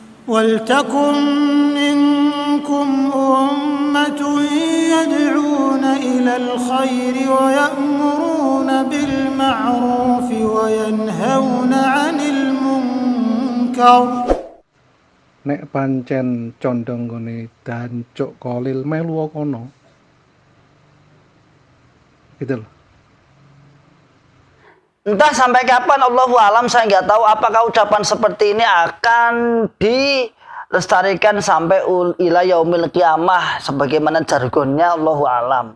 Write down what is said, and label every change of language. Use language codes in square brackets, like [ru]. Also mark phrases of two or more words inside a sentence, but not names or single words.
[ar] وَلْتَكُنْ مِنْكُمْ أُمَّةٌ يَدْعُونَ إِلَى الْخَيْرِ وَيَأْمُرُونَ بِالْمَعْرُوفِ وَيَنْهَوْنَ عَنِ الْمُنْكَرِ. [jv] Nek pancen condong ngene dancuk kolil melu kono. [id] Gitu loh. Entah sampai kapan, [ar] الله أعلم, [id] saya nggak tahu apakah ucapan seperti ini akan dilestarikan sampai [ar] إلى يوم القيامة [id] sebagaimana jargonnya, [ar] الله أعلم.